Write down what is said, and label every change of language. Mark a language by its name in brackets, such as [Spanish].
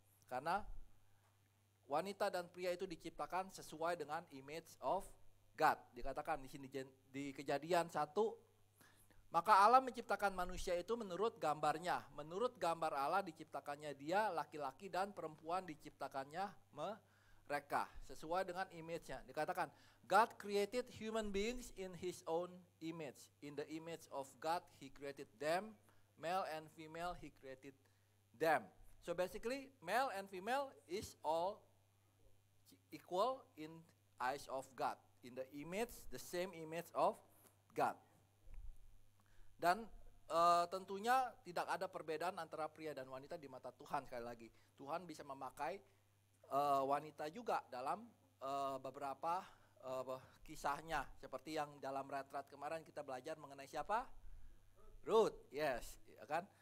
[Indonesian] Karena wanita dan pria itu diciptakan sesuai dengan [English] image of God. [Indonesian] Dikatakan di sini di Kejadian 1, maka Allah menciptakan manusia itu menurut gambarnya. Menurut gambar Allah diciptakannya dia, laki-laki dan perempuan diciptakannya mereka. Sesuai dengan image-nya. Dikatakan, [English] God created human beings in His own image. In the image of God He created them. Male and female He created them. So basically, male and female is all equal in eyes of God. In the image, the same image of God. [Indonesian] Dan tentunya tidak ada perbedaan antara pria dan wanita di mata Tuhan. Sekali lagi, Tuhan bisa memakai wanita juga dalam beberapa kisahnya. Seperti yang dalam retret kemarin kita belajar mengenai siapa? Ruth, yes, ya kan?